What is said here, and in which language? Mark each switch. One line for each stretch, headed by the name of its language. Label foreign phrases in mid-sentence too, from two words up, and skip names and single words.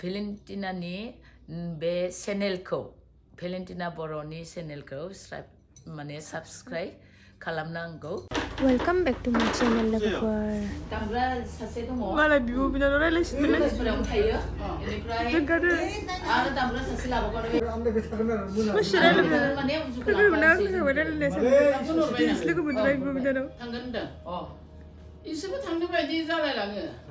Bodo: भेलेन्टिनानि बे चेनेलखौ भेलेन्टिना बर'नि चेनेलखौ माने साबस्क्राइब खालामनांगौ।
English: Welcome back to my channel, lover.
Bodo: दामग्रा सासे दङ। मालाय बिब' बिनानाव रायलायसिगोन। गोसोफोरावनो थायो। बेनिफ्राय आरो दामग्रा सासे लाबावगोन। माने लोगो मोनबाय बिब' बिनानाव। थांगोन होनदों। इसोरबो थांनो बायदि जालायलाङो।